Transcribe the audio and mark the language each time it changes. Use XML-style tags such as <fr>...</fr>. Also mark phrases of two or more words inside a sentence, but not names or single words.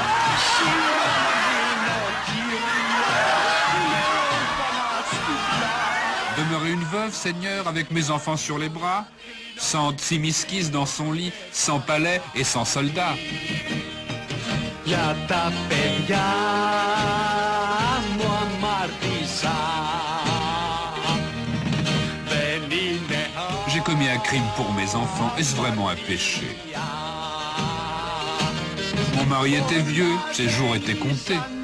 <fr>Demeurer une veuve, Seigneur, avec mes enfants sur les bras, sans Tzimiskis dans son lit, sans palais et sans soldats.</fr> <el>Για τα παιδιά μου αμάρτησα.</el> <fr>J'ai commis un crime pour mes enfants. Est-ce vraiment un péché? Mon mari était vieux, ses jours étaient comptés.</fr>